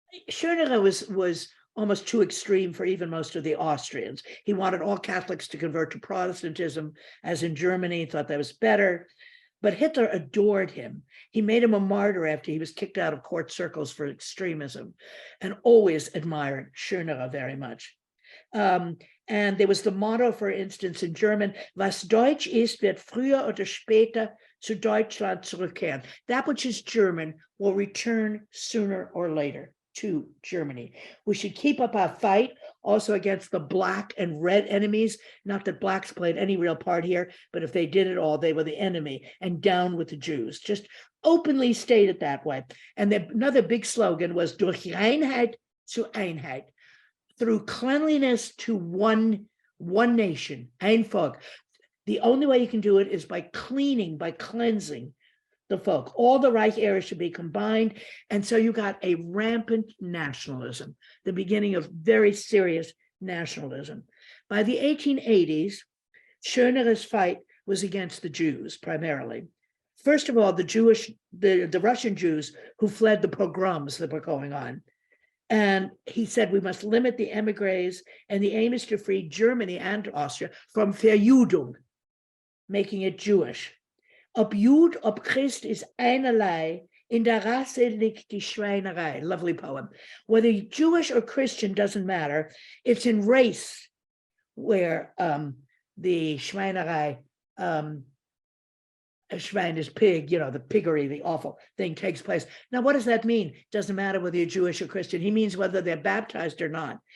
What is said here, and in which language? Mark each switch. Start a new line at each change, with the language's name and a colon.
English: Schönerer was almost too extreme for even most of the Austrians. He wanted all Catholics to convert to Protestantism, as in Germany, he thought that was better. But Hitler adored him. He made him a martyr after he was kicked out of court circles for extremism, and always admired Schönerer very much. And there was the motto, for instance, in German,
German: was Deutsch ist, wird früher oder später zu Deutschland zurückkehren.
English: That which is German will return sooner or later to Germany. We should keep up our fight also against the black and red enemies. Not that blacks played any real part here, but if they did it all, they were the enemy, and down with the Jews. Just openly stated that way. And another big slogan was
German: durch Reinheit zu Einheit,
English: through cleanliness to one nation,
German: ein Volk.
English: The only way you can do it is by cleaning, by cleansing the folk. All the Reich areas should be combined. And so you got a rampant nationalism, the beginning of very serious nationalism. By the 1880s, Schönerer's fight was against the Jews primarily. First of all, the Russian Jews who fled the pogroms that were going on. And he said, we must limit the emigres, and the aim is to free Germany and Austria from Verjudung, making it Jewish.
German: Ob Jud, ob Christ ist einerlei, in der Rasse liegt die Schweinerei.
English: Lovely poem. Whether Jewish or Christian doesn't matter. It's in race where the Schweinerei, Schwein is pig, the piggery, the awful thing takes place. Now, what does that mean? It doesn't matter whether you're Jewish or Christian. He means whether they're baptized or not.